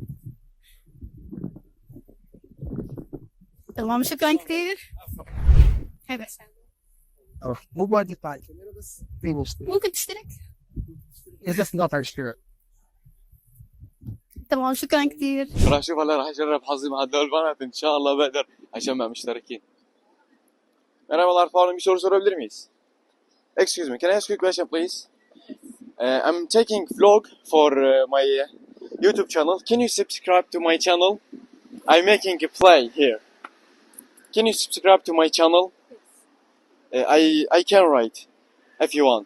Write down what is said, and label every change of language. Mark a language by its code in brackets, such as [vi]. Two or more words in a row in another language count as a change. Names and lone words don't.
[ar] تمام، شكرا كثير. هذا حساب مو بادي طايف بس في مشكلة ممكن تشترك. إذا قطع اشتراك. تمام، شكرا كثير. راح اشوف هلا، راح اجرب حظي مع هدول البنات، ان شاء الله بقدر اجمع مشتركين. [tr] Merhabalar, pardon, bir soru sorabilir miyiz? [en] Excuse me, can I ask you a question please? I'm taking vlog for my YouTube channel. Can you subscribe to my channel? I'm making a play here. Can you subscribe to my channel? I can write if you want.